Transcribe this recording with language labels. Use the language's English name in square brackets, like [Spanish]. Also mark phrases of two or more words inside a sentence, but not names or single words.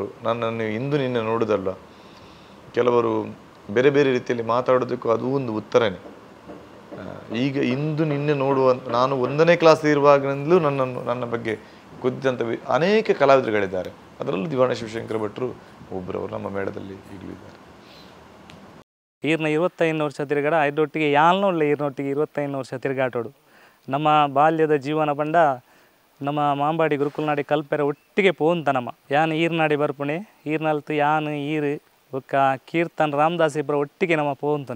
[Kannada] ನನ್ನನ್ನು ಇಂದು ನಿನ್ನೆ ನೋಡುವುದಲ್ಲ, ಕೆಲವರು ಬೇರೆ ಬೇರೆ ರೀತಿಯಲ್ಲಿ ಮಾತಾಡೋದಕ್ಕೂ ಅದು ಒಂದು ಉತ್ತರನೇ. ಈಗ ಇಂದು ನಿನ್ನೆ ನೋಡುವ ನಾನು 1ನೇ ಕ್ಲಾಸ್ ಇರುವಾಗಲಿಂದಲೂ ನನ್ನ ಬಗ್ಗೆ ಕುದ್ದಂಥ ಅನೇಕ ಕಲಾವಿದರುಗಳಿದ್ದಾರೆ. ಅದರಲ್ಲೂ ದಿವಾಣ ಶಿವಶಂಕರ ಭಟ್ರು ಒಬ್ಬರವರು ನಮ್ಮ ಮೇಳದಲ್ಲಿ ಈಗಲೂ ಇದ್ದಾರೆ. [Tulu] ಈರ್ನ 25 ವರ್ಷ ತಿರುಗಾಡ ಐದೊಟ್ಟಿಗೆ ಯಾಲ್ನೊಳ್ಳೆ ಈರ್ನೊಟ್ಟಿಗೆ 25 ವರ್ಷ ತಿರುಗಾಟೋಡು. ನಮ್ಮ ಬಾಲ್ಯದ ಜೀವನ ಪಂಡ ನಮ್ಮ ಮಾಂಬಾಡಿ ಗುರುಕುಲ್ನಾಡಿ ಕಲ್ಪೆರ ಒಟ್ಟಿಗೆ ಪೋಂತ ನಮ್ಮ ಯಾನ್ ಈರ್ನಾಡಿ ಬರ್ಪುಣೆ ಈರ್ನಲ್ತು ಯಾನ್ ಈರು ಒಕ್ಕ ಕೀರ್ತನ್ ರಾಮದಾಸ್ ಇಬ್ಬರ ಒಟ್ಟಿಗೆ ನಮ್ಮ ಪೋಂತನೆ